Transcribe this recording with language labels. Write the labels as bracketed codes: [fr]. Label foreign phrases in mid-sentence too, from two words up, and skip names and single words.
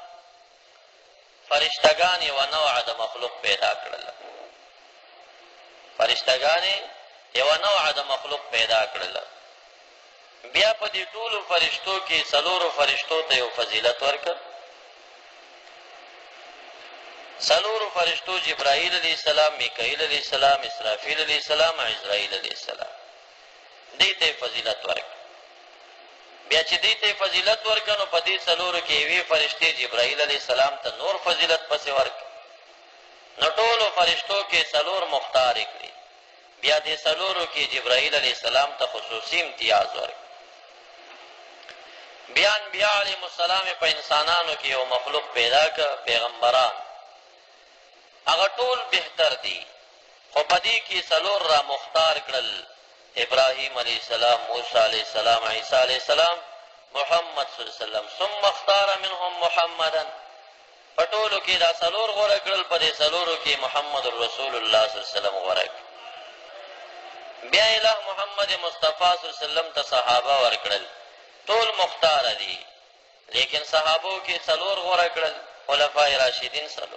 [ps] فرشتگان یو نوع د مخلوق پیدا کړل فرشتگان یو نوع د مخلوق پیدا کړل بیا په دې ټولو فرشتو کې څلورو فرشتو ته یو فضیلت ورکړ څلورو فرشتو جبرائیل [ar] علیہ السلام، [ps] میکائیل [ar] علیہ السلام، [ps] اسرافیل [ar] علیہ السلام، [ps] عزرائیل [ar] علیہ السلام. [ps] دې ته فضیلت ورک. بیا چې دې ته فضیلت ورک نو په دې څلورو کې یوې فرشتې جبرائیل [ar] علیہ السلام [ps] ته نور فضیلت پسې ورک. نو ټولو فرشتو کې څلور مختار کړي. بیا دې څلورو کې جبرائیل [ar] علیہ السلام [ps] ته خصوصي امتیاز ورک. بیا انبیاء [ar] علیهم السلام [ps] په انسانانو کې یو مخلوق پیدا کړ، پیغمبران. هغه ټول بهتر دي، خو په دې کې څلور را مختار کړل: ابراهیم [ar] علیہ السلام، [ps] موسی [ar] علیہ السلام، [ps] عیسی [ar] علیہ السلام، [ps] محمد [ar] صلی الله علیه وسلم. ثم اختار منهم محمدا. [ps] په ټولو کې دا څلور غوره کړل، په دې څلورو کې محمد رسول الله [ar] صلی الله علیه وسلم [ps] غوره کړ. بیا الہ محمد مصطفی [ar] صلی الله علیه وسلم [ps] ته صحابه ورکړل. ټول مختار دي، لیکن صحابو کې څلور غوره کړل، خلفای راشدین څلور.